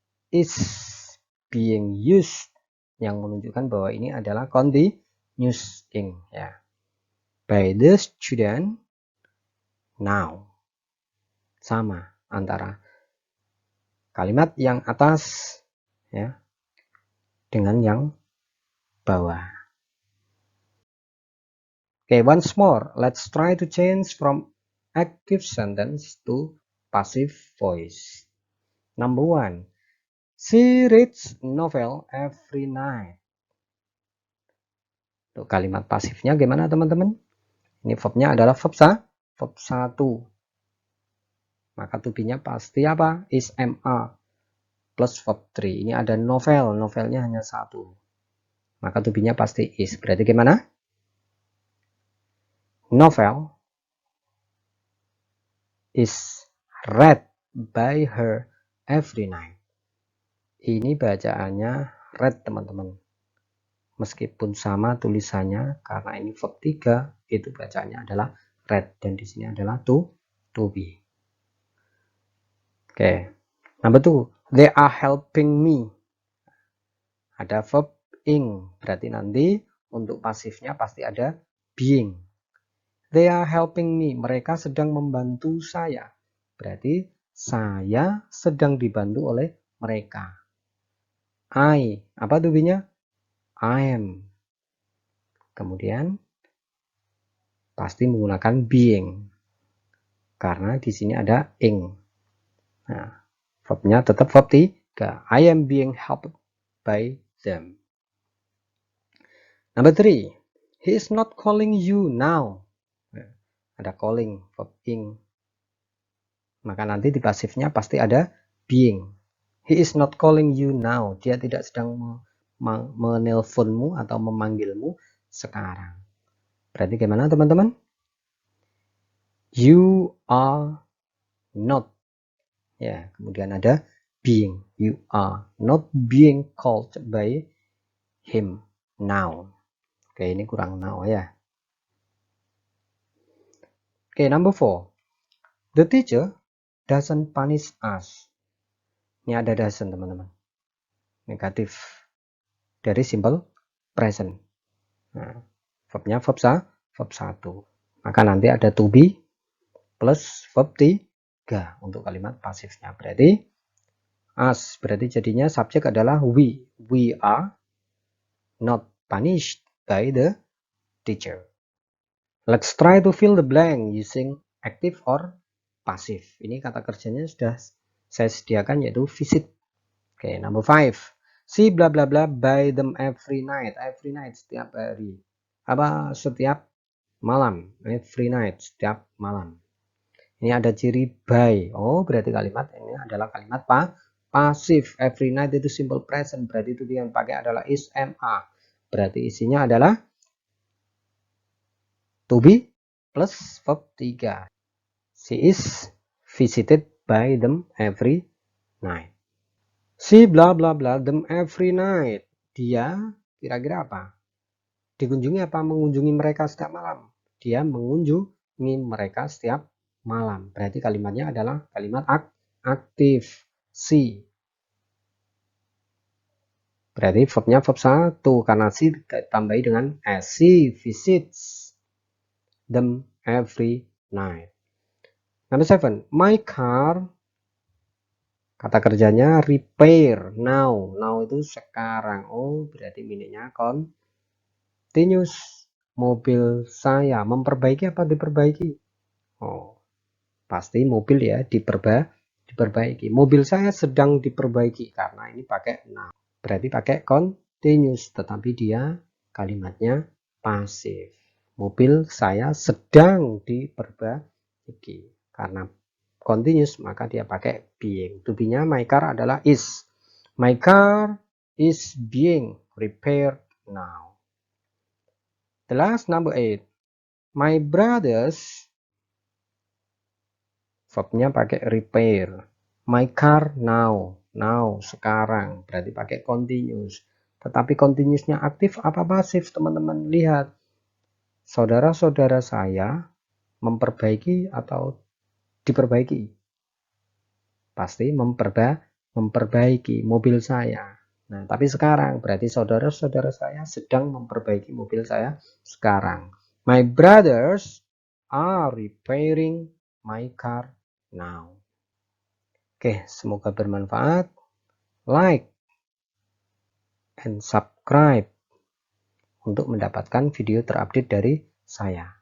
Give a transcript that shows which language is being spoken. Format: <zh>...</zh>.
<en>Is being used,</en> <id>yang menunjukkan bahwa ini adalah continuous ing ya.</id> <en>By the student now.</en> <id>Sama antara kalimat yang atas ya dengan yang bawah.</id> <en>Okay, once more, let's try to change from active sentence to passive voice. Number one, she reads novel every night.</en> <id>Untuk kalimat pasifnya gimana teman-teman? Ini verbnya adalah verb 1. Maka to be-nya pasti apa? Is ma plus verb 3. Ini ada novel, novelnya hanya 1. Maka to be-nya pasti is. Berarti gimana?</id> <en>Novel is read by her every night.</en> <id>Ini bacaannya read, teman-teman. Meskipun sama tulisannya, karena ini verb 3, itu bacaannya adalah read, dan di sini adalah to be. Oke.</id> <en>Number 2, they are helping me.</en> <id>Ada verb ing, berarti nanti untuk pasifnya pasti ada being.</id> <en>They are helping me,</en> <id>mereka sedang membantu saya. Berarti saya sedang dibantu oleh mereka. I, apa to be-nya? I am. Kemudian pasti menggunakan being, karena di sini ada ing. Nah, verbnya tetap verb 3.</id> <en>I am being helped by them. Number 3, he is not calling you now.</en> <id>Nah, ada calling, verb ing. Maka nanti di pasifnya pasti ada being.</id> <en>He is not calling you now.</en> <id>Dia tidak sedang menelponmu atau memanggilmu sekarang. Berarti gimana, teman-teman?</id> <en>You are not.</en> <id>Ya, kemudian ada being.</id> <en>You are not being called by him now.</en> <id>Oke, ini kurang now ya.</id> <en>Oke, number 4. The teacher doesn't punish us.</en> <id>Ini ada doesn't, teman-teman. Negatif dari simple present. Nah, verbnya verb 1. Maka nanti ada to be plus verb 3 untuk kalimat pasifnya. Berarti us, berarti jadinya subjek adalah we.</id> <en>We are not punished by the teacher. Let's try to fill the blank using active or passive.</en> <id>Ini kata kerjanya sudah saya sediakan, yaitu visit.</id> <en>Oke, number 5. Si bla bla bla buy them every night.</en> <id>Every night, setiap hari. Apa? Setiap malam. Every night, setiap malam. Ini ada ciri by. Oh, berarti kalimat ini adalah kalimat pasif. Every night itu simple present. Berarti itu yang pakai adalah is, am, are. Berarti isinya adalah to be plus verb 3.</id> <en>She is visited by them every night. Si bla bla bla them every night.</en> <id>Dia kira-kira apa? Dikunjungi apa mengunjungi mereka setiap malam? Dia mengunjungi mereka setiap malam. Berarti kalimatnya adalah kalimat aktif. Si. Berarti verbnya verb 1 karena si ditambahi dengan s.</id> <en>She visits them every night. Number 7. My car.</en> <id>Kata kerjanya repair now. Now itu sekarang. Oh, berarti miliknya continuous. Mobil saya memperbaiki apa diperbaiki? Oh, pasti mobil ya, diperbaiki. Mobil saya sedang diperbaiki, karena ini pakai now. Berarti pakai continuous, tetapi dia kalimatnya pasif. Mobil saya sedang diperbaiki. Karena continuous, maka dia pakai being. To be-nya my car adalah is.</id> <en>My car is being repaired now. The last, number 8. My brothers, verbnya pakai repair. My car now. Now, sekarang.</en> <id>Berarti pakai continuous. Tetapi continuousnya aktif apa pasif, teman-teman? Lihat. Saudara-saudara saya memperbaiki atau diperbaiki? Pasti memperbaiki mobil saya. Nah, tapi sekarang berarti saudara-saudara saya sedang memperbaiki mobil saya sekarang.</id> <en>My brothers are repairing my car now.</en> <id>Oke, semoga bermanfaat. Like and subscribe untuk mendapatkan video terupdate dari saya.</id>